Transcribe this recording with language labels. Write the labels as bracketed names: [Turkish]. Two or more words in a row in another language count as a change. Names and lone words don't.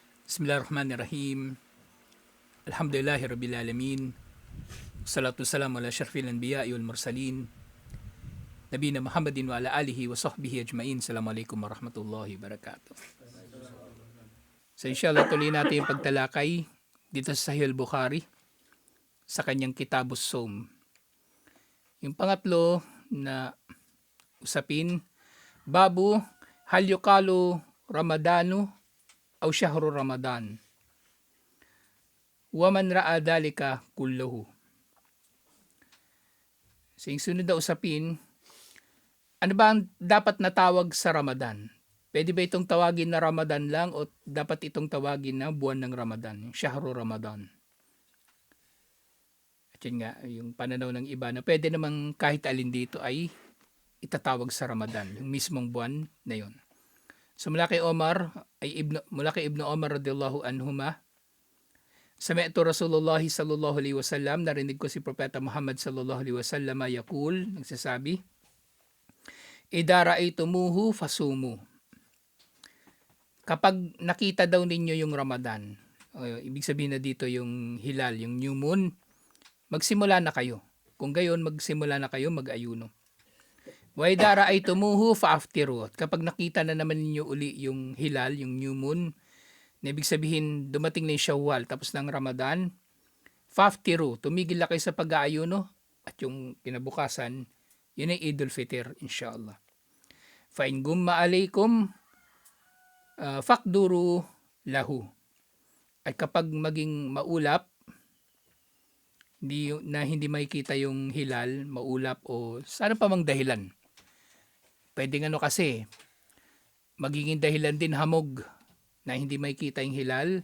[Arabic] بسم الله الرحمن الرحيم. الحمد لله رب العالمين. الصلاة والسلام على أشرف الأنبياء والمرسلين. نبينا محمد وعلى آله وصحبه أجمعين. السلام عليكم ورحمة الله وبركاته. [Filipino] So inshallah tuloy natin yung pagtalakay dito sa Sahih al-Bukhari sa kanyang Kitabus Sawm. Yung pangatlo na usapin, [Arabic] باب هل يقال رمضان أو شهر رمضان. ومن رأى ذلك كله. [Filipino] So yung sunod na usapin, ano ba ang dapat natawag sa Ramadan? Pwede ba itong tawagin na Ramadan lang o dapat itong tawagin na buwan ng Ramadan, yung [Arabic] شهر رمضان? [Filipino] At yun nga, yung pananaw ng iba na pwede namang kahit alin dito ay itatawag sa Ramadan, yung mismong buwan na yun. So mula kay Ibn Omar [Arabic] رضي الله عنهما، سمعت رسول الله صلى الله عليه وسلم, [Filipino] narinig ko si Propeta Muhammad [Arabic] صلى الله عليه وسلم يقول, [Filipino] nagsasabi, [Arabic] إذا رأيتموه فصوموا. [Filipino] Kapag nakita daw ninyo yung Ramadan, ibig sabihin na dito yung hilal, yung [English] new moon, [Filipino] magsimula na kayo. Kung gayon, magsimula na kayo mag-ayuno. [Arabic] وإذا رأيتموه فأفطروا. [Filipino] Kapag nakita na naman ninyo uli yung hilal, yung [English] new moon, [Filipino] na ibig sabihin dumating na yung Shawwal tapos ng Ramadan, fa'aftiru, tumigil na kayo sa pag-aayuno at yung kinabukasan, yun ay Idul Fitr, inshallah. [Arabic] فإن غم عليكم فاقدروا له. [Filipino] At kapag maging maulap, hindi makikita yung hilal, maulap o sana pa mang dahilan. Pwedeng kasi, magiging dahilan din hamog na hindi makikita yung hilal.